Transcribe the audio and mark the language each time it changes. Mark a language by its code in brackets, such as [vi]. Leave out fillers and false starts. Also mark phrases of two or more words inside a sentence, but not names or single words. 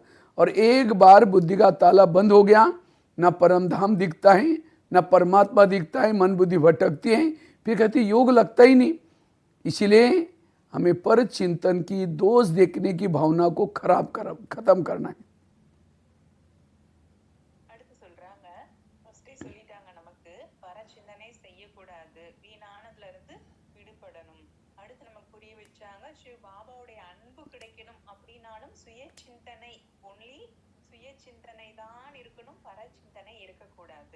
[hi] और एक बार बुद्धि का ताला बंद हो गया, ना परम धाम दिखता है, ना परमात्मा दिखता है, मन बुद्धि भटकती है, फिर कहती योग लगता ही नहीं। इसीलिए हमें पर चिंतन की, दोष देखने की भावना को खत्म करना है। [ta] அடுத்து சொல்றாங்க, ஃபர்ஸ்டே சொல்லிட்டாங்க நமக்கு பரச்சிந்தனை செய்யக்கூடாது, வீணானதுல இருந்து விடுபடணும். அடுத்து நமக்கு புரிய வச்சாங்க, ஸ்ரீ பாபாவுடைய அன்பு கிடைக்கணும் அப்படின்னாலும் சுய சிந்தனை, ஒன்லி சுய சிந்தனை தான் இருக்கணும், பரச்சிந்தனை இருக்கக்கூடாது.